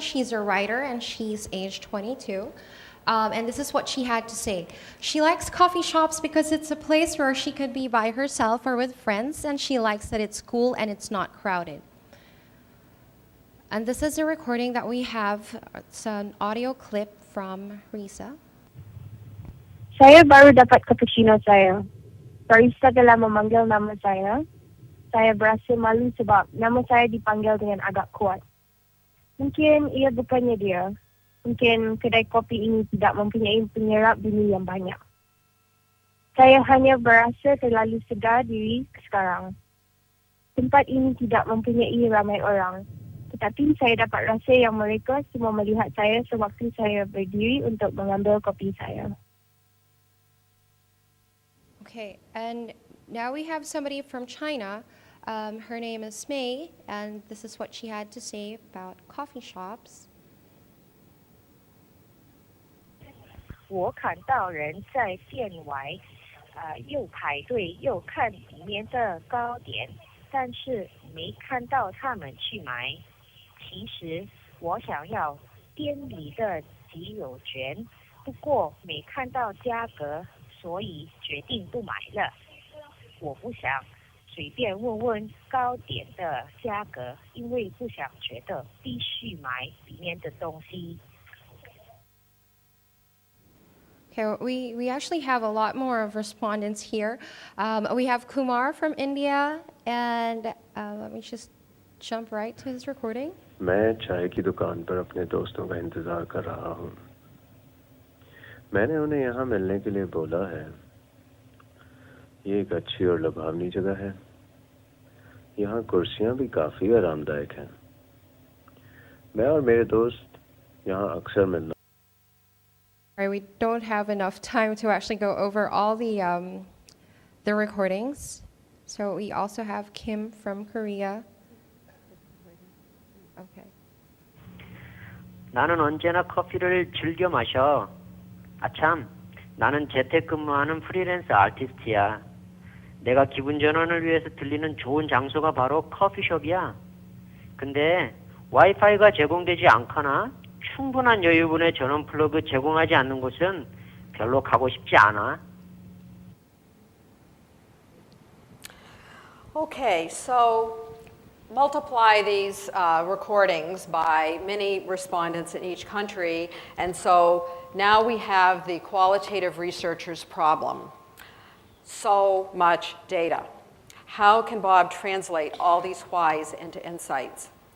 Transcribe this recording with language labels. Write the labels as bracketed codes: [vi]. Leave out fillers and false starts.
[en] She's a writer, and she's age 22. And this is what she had to say. She likes coffee shops because it's a place where she could be by herself or with friends, and she likes that it's cool and it's not crowded. And this is a recording that we have. It's an audio clip from Risa. [ms] Saya baru dapat cappuccino saya. Barista telah memanggil nama saya. Saya berasa malu sebab nama saya dipanggil dengan agak kuat. Mungkin ia bukannya dia. Mungkin kedai kopi ini tidak mempunyai penyerap bunyi yang banyak. Saya hanya berasa terlalu sedar diri sekarang. Tempat ini tidak mempunyai ramai orang. Tetapi saya dapat rasa yang mereka semua melihat saya sewaktu saya berdiri untuk mengambil kopi saya. [en] Okay, and now we have somebody from China. Her name is Mei, and this is what she had to say about coffee shops. [zh] 我看到人在店外，又排队又看里面的糕点，但是没看到他们去买。其实我想要店里的集邮券，不过没看到价格，所以决定不买了。我不想随便问问糕点的价格，因为不想觉得必须买里面的东西。 [en] Okay, we actually have a lot more of respondents here. We have Kumar from India, and let me just jump right to his recording. [hi] मैं चाय की दुकान पर अपने दोस्तों का इंतज़ार कर रहा हूँ। मैंने उन्हें यहाँ मिलने के लिए बोला है। ये एक अच्छी और लुभावनी जगह है। यहाँ कुर्सियाँ भी काफ़ी आरामदायक हैं। मैं और मेरे दोस्त यहाँ अक्सर मिलना। [en] Right, we don't have enough time to actually go over all the recordings. So we also have Kim from Korea. Okay. [ko] 나는 언제나 커피를 즐겨 마셔. 아참, 나는 재택근무하는 프리랜서 아티스트야. 내가 기분 전환을 위해서 들리는 좋은 장소가 바로 커피숍이야. 근데 와이파이가 제공되지 않거나 충분한 여유분의 전원 플러그 제공하지 않는 곳은 별로 가고 싶지 않아. [en] Okay, so multiply these recordings by many respondents in each country, and so now we have the qualitative researcher's problem. So much data. How can Bob translate all these whys into insights?